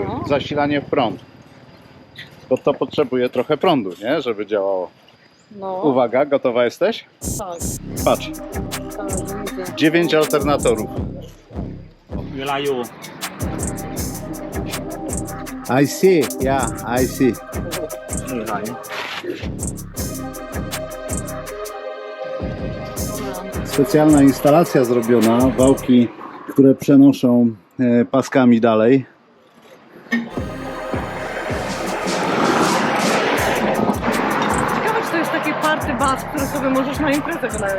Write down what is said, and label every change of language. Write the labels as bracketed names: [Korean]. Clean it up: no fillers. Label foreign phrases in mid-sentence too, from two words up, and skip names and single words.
[Polish] No. zasilanie w prąd. Bo to potrzebuje trochę prądu, nie? Żeby działało. No, Uwaga, gotowa jesteś? tak, Patrz, tak, widzę. 9 alternatorów. เวลาอยู่ [English] I see, yeah, I see. [Polish] Specjalna instalacja zrobiona, wałki, które przenoszą paskami dalej. Ciekawe, czy to jest taki [English] party bus, [Polish] który sobie możesz na imprezę wynająć.